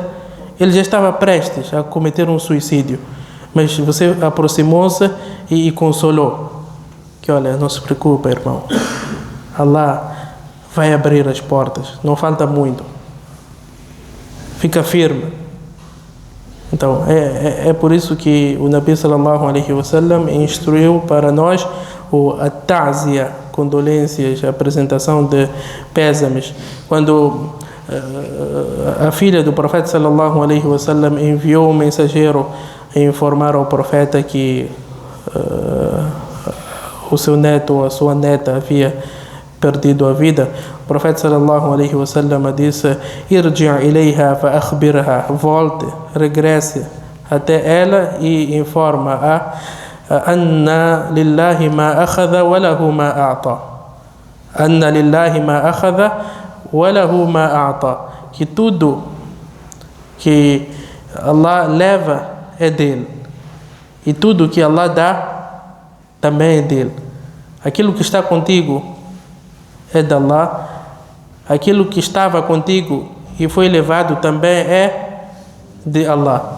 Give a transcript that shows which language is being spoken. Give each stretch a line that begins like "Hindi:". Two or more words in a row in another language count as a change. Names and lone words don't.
Portuguese: Ele já estava prestes a cometer um suicídio, mas você aproximou-se e consolou. Que olha, não se preocupa, irmão. Allah vai abrir as portas. Não falta muito. Fica firme. Então, é por isso que o Nabi
Arabic: صلى الله عليه وسلم
Portuguese: instruiu para nós a ta'ziya, condolências, a apresentação de pésames. Quando a filha do Profeta
Arabic: صلى الله عليه وسلم
Portuguese: enviou um mensageiro a informar ao Profeta que o seu neto ou a sua neta havia perdido a vida, o Profeta
Arabic: صلى الله عليه وسلم
Portuguese: disse:
Arabic: ارجع إليها فأخبرها,
Portuguese: volte, regresse até ela e informa-a
Arabic: أن لله ما أخذ وله ما أعطى. أن لله ما أخذ وله ما أعطى.
Portuguese: Que tudo que Allah leva é dele. E tudo que Allah dá também é dele. Aquilo que está contigo é de Allah. Aquilo que estava contigo e foi levado também é de Allah.